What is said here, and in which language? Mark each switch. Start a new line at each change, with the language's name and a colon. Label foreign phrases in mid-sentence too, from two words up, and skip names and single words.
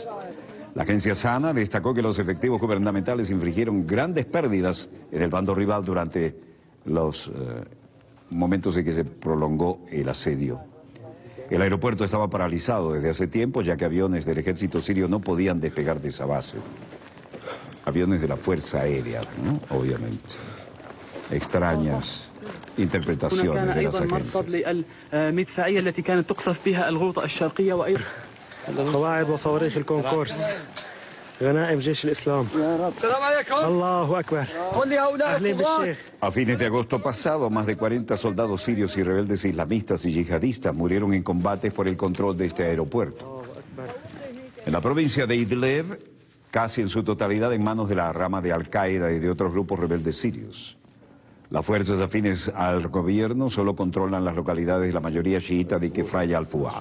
Spanish: La agencia SANA destacó que los efectivos gubernamentales infligieron grandes pérdidas en el bando rival durante los momentos en que se prolongó el asedio. El aeropuerto estaba paralizado desde hace tiempo, ya que aviones del ejército sirio no podían despegar de esa base. Aviones de la Fuerza Aérea, ¿no? Obviamente. Extrañas interpretaciones de las agencias.
Arabic: قواعد وصواريخ الكونكورس غنائم جيش الإسلام السلام عليكم الله أكبر قل لي هؤلاء الضباط.
Spanish: A fines de agosto pasado, más de 40 soldados sirios y rebeldes islamistas y yihadistas murieron en combates por el control de este aeropuerto. En la provincia de Idlib, casi en su totalidad en manos de la rama de Al-Qaeda y de otros grupos rebeldes sirios. Las fuerzas afines al gobierno solo controlan las localidades de la mayoría chiita de Kefraya al-Fuah.